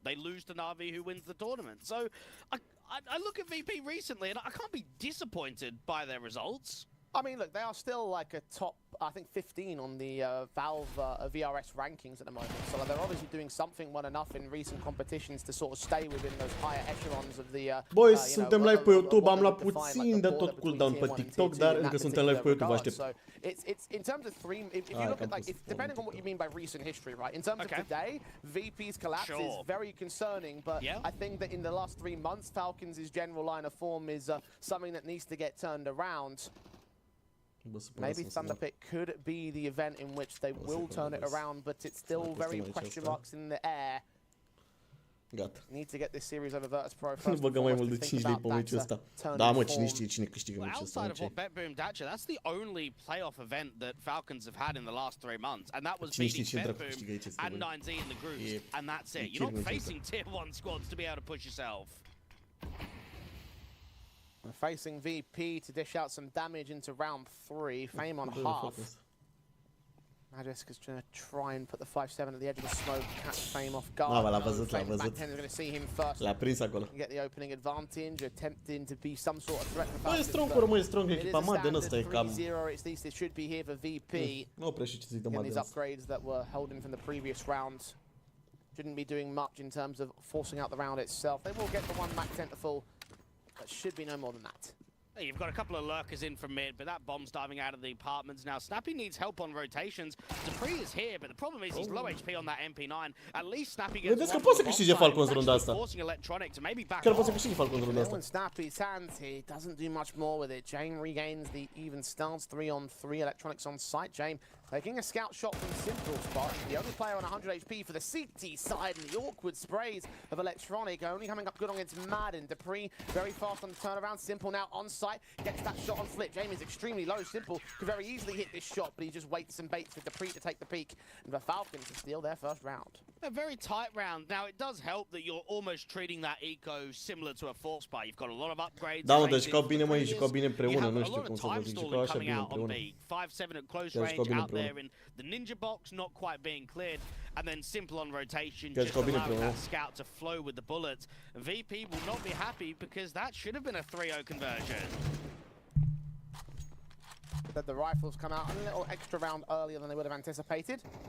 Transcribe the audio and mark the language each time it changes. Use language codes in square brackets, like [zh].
[en] They lose to Na'Vi, who wins the tournament. So I look at VP recently, and I can't be disappointed by their results. I mean, look, they are still like a top, I think, 15 on the Valve VRS rankings at the moment. So they're obviously doing something well enough in recent competitions to sort of stay within those higher echelons of the... [ro] Boys, suntem live pe YouTube, am luat puțin de tot cooldown pe TikTok, dar încă suntem live pe YouTube, vă aștept. [en] So it's in terms of if you look at, like, depending on what you mean by recent history, right? In terms of today, VP's collapse is very concerning, but I think that in the last 3 months, Falcons' general line of form is something that needs to get turned around. Maybe Thunderpit could be the event in which they will turn it around, but it's still very question marks in the air. [ro] Gata. [en] Need to get this series over Virtus Pro first. [ro] Nu băgăm mai mult de 5 lei pe meciul ăsta. Da, mă, cine știe cine câștigă meciul ăsta. [en] Outside of what BenQ Dacha, that's the only playoff event that Falcons have had in the last 3 months, and that was beating BenQ and 9Z in the groups, and that's it. You're not facing tier 1 squads to be able to push yourself. We're facing VP to dish out some damage into round 3. Fame on half. Magisk is trying to try and put the 5-7 at the edge of the smoke, catch Fame off guard. [ro] L-a văzut, l-a văzut. [en] Back 10 is going to see him first. [ro] L-a prins acolo. [en] Get the opening advantage, attempting to be some sort of threat for [ro] Falcons. Strong, rămâne strong echipa Madden ăsta e cam... [en] 3-0, at least it should be here for VP. [ro] Nu oprește ce zic de Madden. [en] These upgrades that were held in from the previous round shouldn't be doing much in terms of forcing out the round itself. They will get the 1 Mac Tentaful, but should be no more than that. You've got a couple of lurkers in from mid, but that bomb's diving out of the apartments. Now, Snappy needs help on rotations. Dupree is here, but the problem is he's low HP on that MP9. At least Snappy gets [ro] Vedeți că poate să câștige Falcons runda asta. Chiar poate să câștige Falcons runda asta. [en] Snappy's hands, he doesn't do much more with it. Jame regains the even stance, 3-on-3 Electronics on site. Jame taking a scout shot from Simple spot. The only player on 100 HP for the CT side, and the awkward sprays of Electronic only coming up good against Madden. Dupree very fast on the turnaround. Simple now on site, gets that shot on flip. Jamie is extremely low. Simple could very easily hit this shot, but he just waits and baits for Dupree to take the peak. And the Falcons to steal their first round. A very tight round. Now, it does help that you're almost treating that eco similar to a force bar. You've got a lot of upgrades. [ro] Da, mă, deci jucau bine, mă, jucau bine împreună, nu știu cum să vă zic, jucau așa bine împreună. [en] 5-7 at close range out there in the ninja box, not quite being cleared, and then Simple on rotation, just allowing that scout to flow with the bullets. VP will not be happy because that should have been a 3-0 conversion. That the rifles come out a little extra round earlier than they would have anticipated.